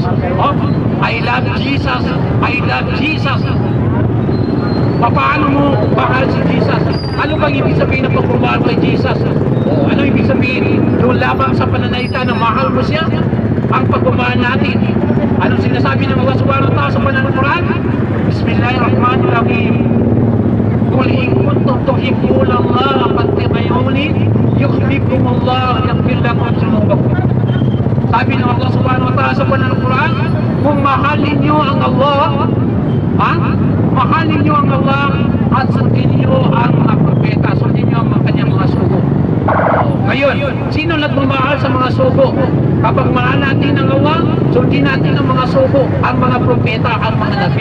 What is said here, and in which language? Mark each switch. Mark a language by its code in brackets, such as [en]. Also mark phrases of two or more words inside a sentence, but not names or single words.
[en] I love Jesus. I love Jesus. [tl] Paano mo mahal si Jesus? Ano bang ibig sabihin ng pagmamahal kay Jesus? O, ano ibig sabihin? Doon lamang sa pananalita na mahal mo siya, ang pagmamahal natin. Anong sinasabi ng Allah [ar] سبحانه وتعالى [tl] sa banal na Quran? [ar] بسم الله الرحمن الرحيم. قل إن كنتم تحبون الله فاتبعوني يحببكم الله ويغفر لكم ذنوبكم. [tl] Sabi ng Allah [ar] سبحانه وتعالى [tl] sa banal na Quran, kung mahalin niyo ang Allah, mahalin niyo ang Allah at sundin niyo ang mga propeta, sundin niyo ang kanyang mga sugo. Ngayon, sino nagmamahal sa mga sugo? Kapag mahal natin ang Allah, sundin natin ang mga sugo, ang mga propeta, ang mga nabi.